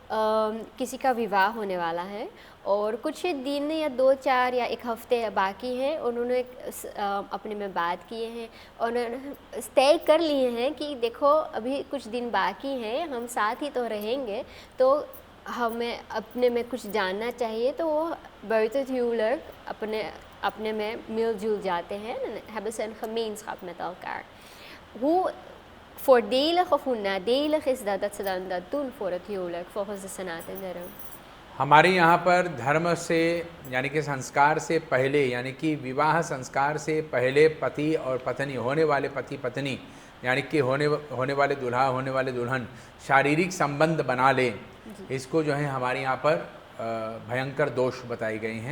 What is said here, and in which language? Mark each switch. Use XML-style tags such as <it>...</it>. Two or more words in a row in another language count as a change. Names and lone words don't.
<hi>किसी का विवाह होने वाला है और कुछ दिन या 2-4 या 1 हफ्ते बाकी हैं, उन्होंने अपने में बात किए हैं और उन्होंने तय कर लिए हैं कि देखो अभी कुछ दिन बाकी हैं, हम साथ ही तो रहेंगे, तो हमें अपने में कुछ जानना चाहिए, तो वो</hi> <nl>buiten het huwelijk</nl> <hi>अपने में मिलजुल जाते हैं,</hi> <nl>hebben ze een gemeenschap met elkaar. Hoe voordelig of hoe nadelig is dat ze dan dat doen voor het huwelijk volgens de</nl> <hi>सनातन धर्म? हमारे यहाँ पर धर्म से यानी कि संस्कार से पहले, यानी कि विवाह संस्कार से पहले पति और पत्नी, होने वाले पति पत्नी यानी कि होने वाले दूल्हा होने वाले दुल्हन शारीरिक संबंध बना ले, इसको जो है हमारे यहाँ पर भयंकर दोष बताए गए हैं।</hi>